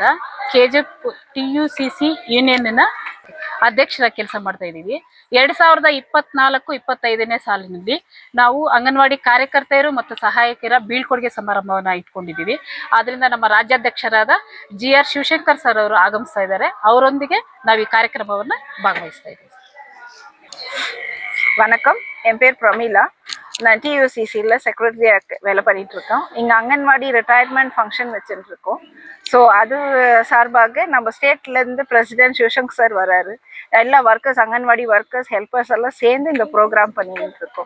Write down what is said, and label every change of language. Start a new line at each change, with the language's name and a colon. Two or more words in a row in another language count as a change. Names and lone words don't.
Kannada: ಕೆಜೆಪ್ TUCC ಯೂನಿಯನ್ನ ಅಧ್ಯಕ್ಷರ ಕೆಲಸ ಮಾಡ್ತಾ ಇದ್ದೀವಿ. 2024-25ನೇ ಸಾಲಿನಲ್ಲಿ ನಾವು ಅಂಗನವಾಡಿ ಕಾರ್ಯಕರ್ತೆಯರು ಮತ್ತು ಸಹಾಯಕರ ಬೀಳ್ಕೊಡುಗೆ ಸಮಾರಂಭವನ್ನು ಇಟ್ಕೊಂಡಿದ್ದೀವಿ. ಆದ್ರಿಂದ ನಮ್ಮ ರಾಜ್ಯಾಧ್ಯಕ್ಷರಾದ GR ಶಿವಶಂಕರ್ ಸರ್ ಅವರು ಆಗಮಿಸ್ತಾ ಇದ್ದಾರೆ. ಅವರೊಂದಿಗೆ ನಾವು ಈ ಕಾರ್ಯಕ್ರಮವನ್ನು ಭಾಗವಹಿಸ್ತಾ ಇದ್ದೀವಿ.
Tamil: வணக்கம், என் பேர் பிரமிளா. நான் TUCCல செக்ரட்டரியாக வேலை பண்ணிட்டு இருக்கோம். இங்கே அங்கன்வாடி
English: retirement function
Tamil: வச்சுட்டு இருக்கோம். ஸோ அது சார்பாக நம்ம ஸ்டேட்லேருந்து பிரசிடென்ட் சிவசங்கர் சார் வராரு. எல்லா ஒர்க்கர்ஸ், அங்கன்வாடி ஒர்க்கர்ஸ், ஹெல்ப்பர்ஸ் எல்லாம் சேர்ந்து இந்த ப்ரோக்ராம் பண்ணிட்டு இருக்கோம்.